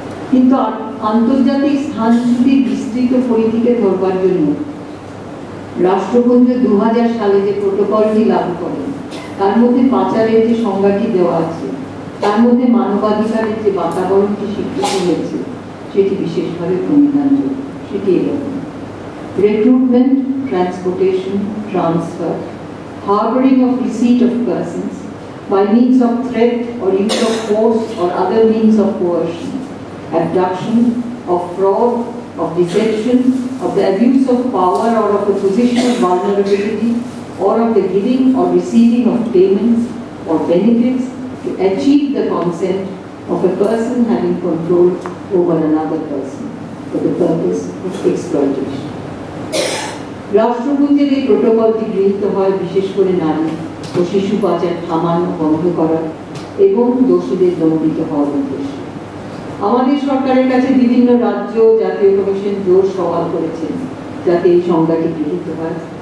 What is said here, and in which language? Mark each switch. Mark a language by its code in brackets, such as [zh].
[bn] কিন্তু আন্তর্জাতিক স্থানচ্যুতির বিস্তৃত পরিধিকে ধরবার জন্য রাষ্ট্রপুঞ্জ 2000 সালে যে প্রোটোকলটি লাগু করেন, তার মধ্যে পাচারের যে সংজ্ঞাটি দেওয়া আছে, তার মধ্যে মানবাধিকারের যে বাতাবরণটি স্বীকৃত হয়েছে, সেটি বিশেষভাবে প্রণিধানযোগ্য। সেটি এরকম: [en] recruitment, transportation, transfer, harboring of receipt of persons by means of threat or use of force or other means of coercion, abduction, of fraud, of deception, of the abuse of power or of a position of vulnerability, or of the giving or receiving of payments or benefits to achieve the consent of a person having control over another person for the purpose of exploitation. [bn] রাষ্ট্রপুঞ্জের এই প্রোটোকলটি গৃহীত হয় বিশেষ করে নারী ও শিশু পাচার থামানো, বন্ধ করা এবং দোষীদের দণ্ডিত হওয়ার উদ্দেশ্যে। আমাদের সরকারের কাছে বিভিন্ন রাজ্য জাতীয় কমিশন জোর সওয়াল করেছেন যাতে এই সংজ্ঞাটি গৃহীত হয়।